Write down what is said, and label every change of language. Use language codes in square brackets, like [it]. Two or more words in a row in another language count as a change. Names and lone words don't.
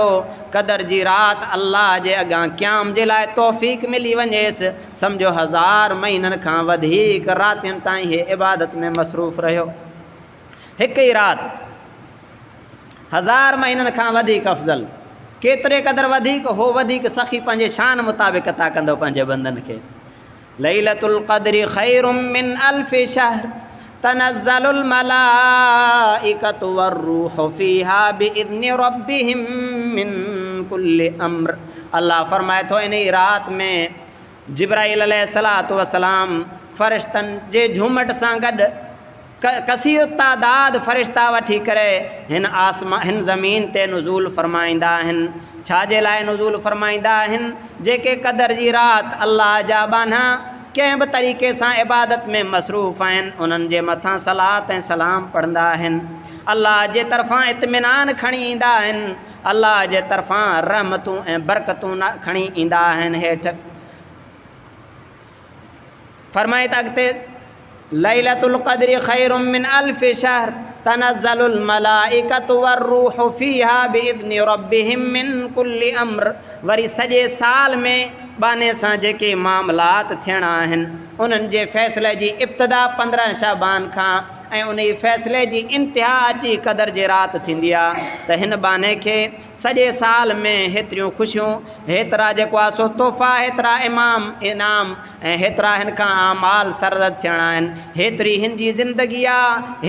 [sd] क़दर जी राति अल्लाह जे अॻियां क़याम जे लाइ तौफ़ीक़ मिली वञेसि सम्झो 1000 महीननि खां वधीक रातियुनि ताईं हे इबादत में मसरूफ़ रहियो। हिकु ई राति 1000 महीननि खां वधीक अफ़ज़ल, केतिरे क़दुरु वधीक हो वधीक सख़ी पंहिंजे शान मुताबिक़ अता कंदो पंहिंजे बंदनि खे। [ar] ليلة القدر خير من ألف شهر تنزل الملائكة والروح فيها بإذن ربهم من كل أمر, [sd] अल्लाह फरमाए थो इन ई राति में जिब्राईल [ar] عليه الصلاة والسلام [sd] फ़रिश्तनि जे झूमट सां गॾु कसीर तादाद फ़रिश्ता वठी करे हिन ज़मीन ते नुज़ूल फ़रमाईंदा आहिनि। छाजे लाइ नुज़ूल फ़रमाईंदा आहिनि, जेके क़दर जी राति अल्लाह जा बाना कंहिं बि तरीक़े सां इबादत में मसरूफ़ आहिनि उन्हनि जे मथां सलात ऐं सलाम पढ़ंदा आहिनि, अल्लाह जे तरफ़ां इत्मिनान खणी ईंदा आहिनि, अल्लाह जे तरफ़ां रहमतूं ऐं बरकतूं खणी ईंदा आहिनि। हेठि फ़रमाए त अॻिते [ar] ليلة القدر خير من ألف شهر تنزل الملائكة والروح فيها بإذن ربهم من كل أمر, [sd] वरी सॼे साल में बाने सां जेके मामलात थियणा आहिनि उन्हनि जे फ़ैसिले जी इब्तिदा 15 शाबान खां ऐं उन फ़ैसिले जी इंतिहा अची क़दर जे राति थींदी आहे त हिन बाने खे सॼे साल में हेतिरियूं ख़ुशियूं, हेतिरा जेको आहे सो तोहफ़ा, हेतिरा इनाम ऐं हेतिरा हिन खां आमाल सरदद थियणा आहिनि, हेतिरी हिन जी ज़िंदगी आहे।